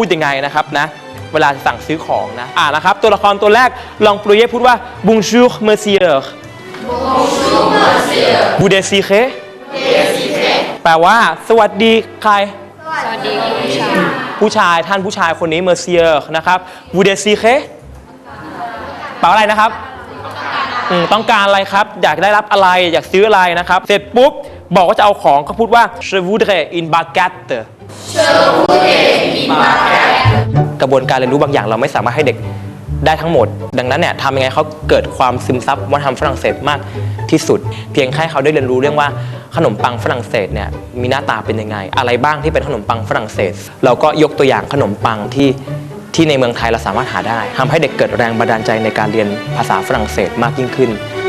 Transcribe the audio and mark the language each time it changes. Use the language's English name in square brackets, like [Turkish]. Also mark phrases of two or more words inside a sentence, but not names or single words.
[Thai] ยังไงนะครับนะเวลาสั่งซื้อของนะนะครับตัวละครตัวแรกลองปลุยพูดว่า [French] Bonjour monsieur Bonjour monsieur Vous désirez [Thai] แปลว่าสวัสดีใครสวัสดีผู้ชายท่านผู้ชายคนนี้ monsieur นะครับ [French] Vous désirez [Thai] แปลว่าอะไรนะครับต้องการอะไรครับอยากได้รับอะไรอยากซื้ออะไรนะครับเสร็จปุ๊บบอกว่าจะเอาของก็พูดว่า [French] Je voudrais une baguette [Thai] กระบวนการเรียนรู้บางอย่างเราไม่สามารถให้เด็กได้ทั้งหมดดังนั้นเนี่ยทำยังไงเขาเกิดความซึมซับวัฒนธรรมฝรั่งเศสมากที่สุดเพียงแค่เขาได้เรียนรู้เรื่องว่าขนมปังฝรั่งเศสเนี่ยมีหน้าตาเป็นยังไงอะไรบ้างที่เป็นขนมปังฝรั่งเศสเราก็ยกตัวอย่างขนมปังที่ในเมืองไทยเราสามารถหาได้ทำให้เด็กเกิดแรงบันดาลใจในการเรียนภาษาฝรั่งเศสมากยิ่งขึ้น